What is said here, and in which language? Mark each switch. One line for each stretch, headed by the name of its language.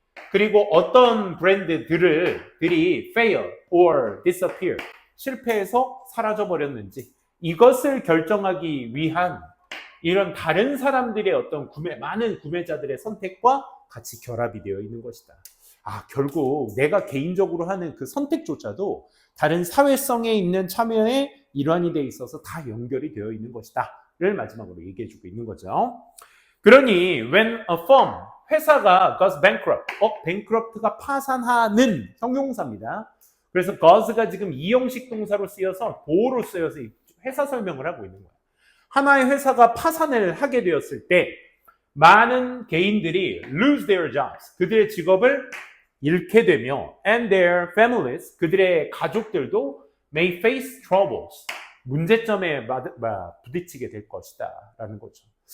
Korean: 그리고 어떤 브랜드들이
English: fail or disappear,
Korean: 실패해서 사라져버렸는지, 이것을 결정하기 위한 이런 다른 사람들의 어떤 많은 구매자들의 선택과 같이 결합이 되어 있는 것이다. 결국 내가 개인적으로 하는 그 선택조차도 다른 사회성에 있는 참여의 일환이 돼 있어서 다 연결이 되어 있는 것이다 를 마지막으로 얘기해주고 있는 거죠. 그러니
English: when a firm,
Korean: 회사가
English: goes bankrupt,
Korean: bankrupt가 파산하는 형용사입니다. 그래서 goes가 지금 이형식 동사로 쓰여서 보호로 쓰여서 회사 설명을 하고 있는 거예요. 하나의 회사가 파산을 하게 되었을 때 많은 개인들이
English: lose their jobs,
Korean: 그들의 직업을 잃게 되며
English: and their families,
Korean: 그들의 가족들도
English: may face troubles,
Korean: 문제점에 부딪히게 될 것이다 라는 거죠.